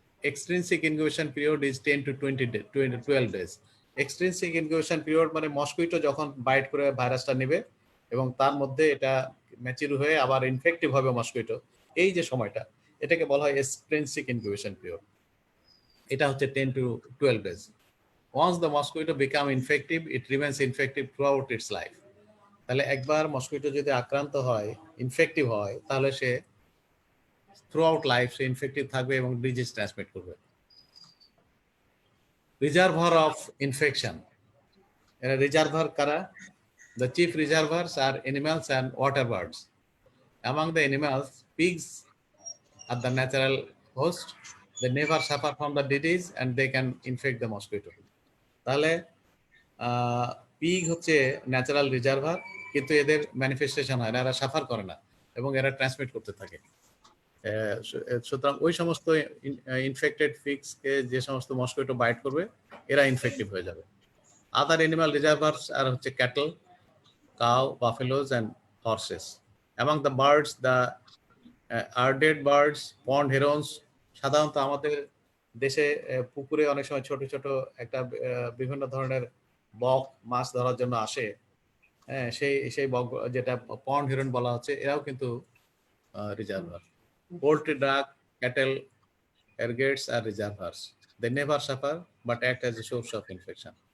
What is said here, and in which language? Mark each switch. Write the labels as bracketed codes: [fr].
[en] Extrinsic incubation period is 10 to 12 days। [bn] Extrinsic incubation period মানে Mosquitto যখন byte করে ভাইরাসটা নেবে এবং তার মধ্যে এটা ম্যাচিউর হয়ে আবার ইনফেক্টিভ হবে মসকুইটো, এই যে সময়টা, এটাকে বলা হয় এক্সট্রিনসিক ইনকিউবেশন পিরিয়ড। এটা হচ্ছে 10 to 12 days। [en] Once the mosquito become infective, it remains infective throughout its life. [bn] তাহলে একবার মসকুইটো যদি আক্রান্ত হয়, ইনফেক্টিভ হয়, তাহলে সে থ্রুআউট লাইফ সে ইনফেক্টিভ থাকবে এবং ডিজিজ ট্রান্সমিট করবে। রিজার্ভার অফ ইনফেকশন, এরা রিজার্ভার কারা? [en] The chief reservoirs are animals and water birds. Among the animals, pigs are the natural host. They never suffer from the disease and they can infect the mosquito. [bn] তাহলে pig হচ্ছে natural reservoir, কিন্তু এদের manifestation হয় না, এরা suffer করে না এবং এরা ট্রান্সমিট করতে থাকে। সুতরাং ওই সমস্ত ইনফেক্টেড পিগসকে যে সমস্ত মসকুইটো বাইট করবে, এরা ইনফেক্টিভ হয়ে যাবে। [en] Other animal reservoirs আর হচ্ছে cattle, cow, buffaloes, and horses. Among the birds, the arded birds, pond herons, [bn] সাধারণত আমাদের দেশে পুকুরে অনেক সময় ছোট ছোট একটা বিভিন্ন ধরনের বক মাছ ধরার জন্য আসে, হ্যাঁ, সেই বক যেটা পন্ড হিরন বলা হচ্ছে, এরাও কিন্তু রিজার্ভার। [en] Poultry, duck, cattle, egrets are reservoirs, they never suffer but act as a source of infection.